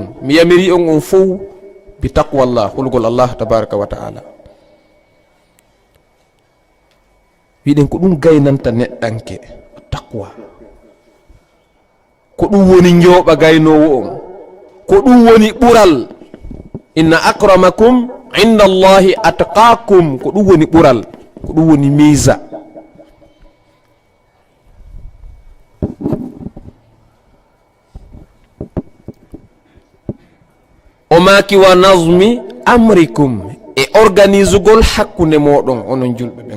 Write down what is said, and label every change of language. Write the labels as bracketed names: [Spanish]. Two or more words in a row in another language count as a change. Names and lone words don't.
[Fula] mi yamiri on fuu [Arabic] بتقوى الله, [Fula] hulgol Allah [Arabic] تبارك وتعالى. [Fula] wiɗen ko ɗum gaynanta neɗɗanke taqwa, ko ɗum woni njooɓa gaynowo on, ko ɗum woni ɓural. [Arabic] إن أكرمكم عند الله أتقاكم, [Fula] ko ɗum woni ɓural, ko ɗum woni miisa. o maki [Arabic] ونظم أمركم, [Fula] e organise gol hakkunde moɗon onon julɓe ɓen.